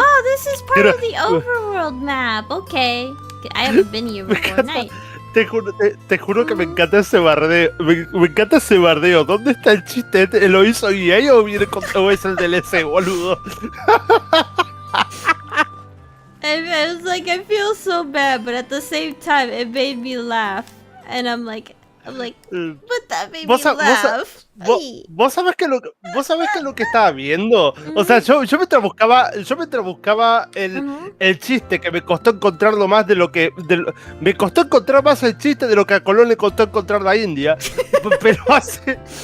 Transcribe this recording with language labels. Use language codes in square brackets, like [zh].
[en] Oh, this is part of the overworld map. Okay. I haven't been here before. Nice. [es] Te juro que me encanta ese bardeo. Me encanta ese bardeo. ¿Dónde está el chiste? ¿Lo hizo EA o viene con o es el DLC, boludo? [en] I was like, I feel so bad, but at the same time, it made me laugh. And I'm like, but that made me laugh. [es] ¿Vos sabés que lo que estaba viendo? O sea, yo mientras buscaba el chiste, que me costó encontrarlo más de lo que... me costó encontrar más el chiste de lo que a Colón le costó encontrar la India. Pero hace...